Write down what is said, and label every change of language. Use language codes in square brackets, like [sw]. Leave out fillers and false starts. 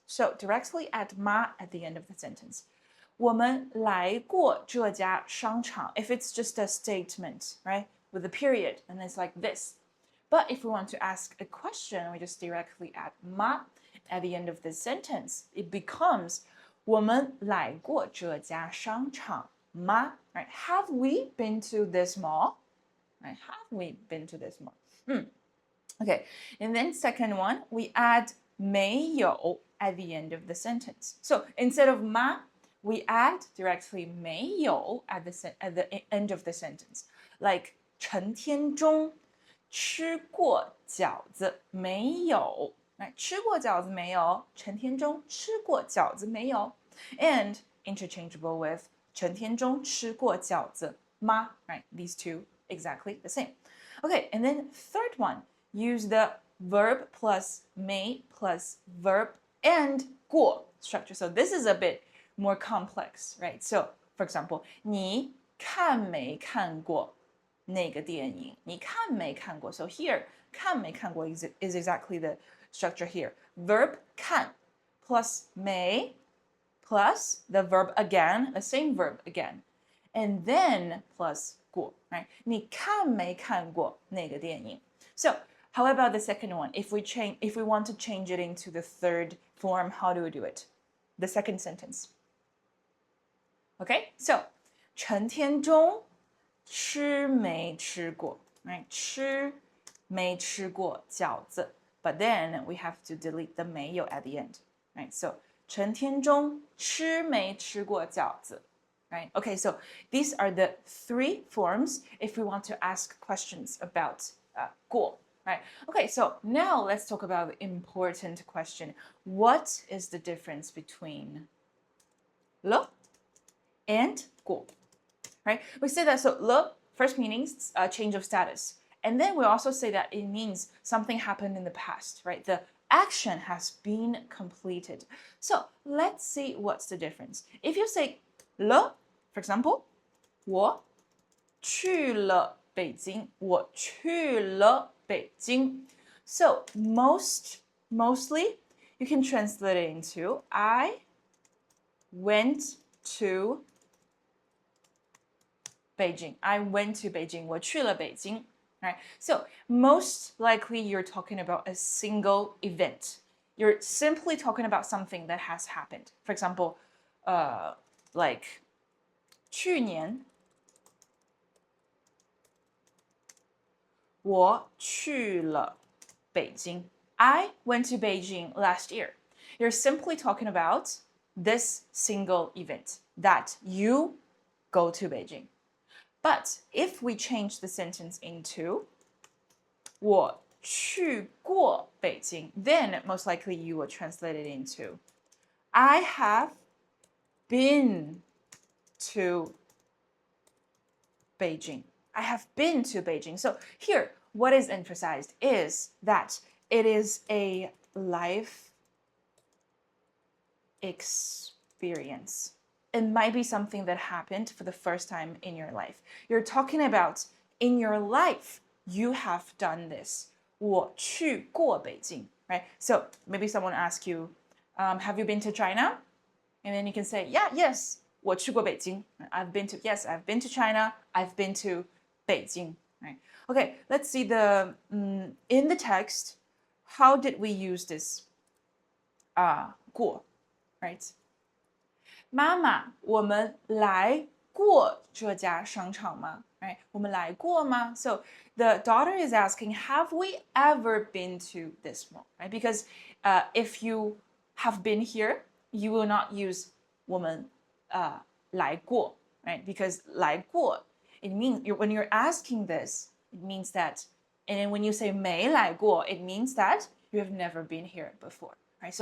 [en] So directly add 妈 at the end of the sentence. [zh] 我们来过这家商场. [en] If it's just a statement, right? With a period, and it's like this. But if we want to ask a question, we just directly add 妈 at the end of the sentence. [zh] It becomes 我们来过这家商场吗? [en] Right? Have we been to this mall? Right? Have we been to this mall? Okay, and then second one, we add 没有 at the end of the sentence. So instead of 吗, we add directly 没有 at the end of the sentence. Like [zh] 陈天中吃过饺子没有? Right? 吃过饺子没有?陈天中吃过饺子没有? [en] And interchangeable with [zh] 陈天中吃过饺子吗? [en] Right? These two exactly the same. Okay, and then third one, use the verb plus 没 plus verb and 过 structure. So this is a bit more complex, right? So for example, [zh] 你看没看过? 那个电影？你看没看过 ？ [en] So here 看没看过 is exactly the structure here. Verb 看 plus 没 plus the verb again, the same verb again, and then plus 过 right? [zh] 你看没看过那个电影？ [en] So how about the second one? If we want to change it into the third form, how do we do it? The second sentence. Okay, so [zh] 陈天中吃没吃过 right? 吃没吃过饺子 [en] but then we have to delete the 没有 at the end, right? [zh] So 陈天中吃没吃过饺子 right? [en] Okay, so these are the three forms if we want to ask questions about 过 right? Okay, so now let's talk about the important question. What is the difference between 了 and 过? Right? We say that so 了 first means change of status. And then we also say that it means something happened in the past, right? The action has been completed. So let's see what's the difference. If you say 了, for example, [zh] 我去了北京，我去了北京. [en] So mostly you can translate it into I went to Beijing. I went to Beijing. [zh] 我去了北京. [en] Right? So most likely you're talking about a single event. You're simply talking about something that has happened. For example, like [zh] 去年我去了北京. [en] I went to Beijing last year. You're simply talking about this single event that you go to Beijing. But if we change the sentence into [zh] 我去过北京, [en] then most likely you will translate it into I have been to Beijing. I have been to Beijing. So here, what is emphasized is that it is a life experience. It might be something that happened for the first time in your life. You're talking about in your life, you have done this. [zh] 我去过北京, right? [en] So maybe someone asks you, have you been to China? And then you can say, yes, [zh] 我去过北京. [en] I've been to China. I've been to Beijing, right? Okay, let's see in the text, how did we use this 过, right? [zh] 妈妈，我们来过这家商场吗？ Right? 我们来过吗? [en] So the daughter is asking, have we ever been to this mall? Right? Because if you have been here, you will not use [zh] 我们来过, [en] right? Because 来过, it means when you're asking this, it means that, and then when you say 没来过, it means that you have never been here before, right?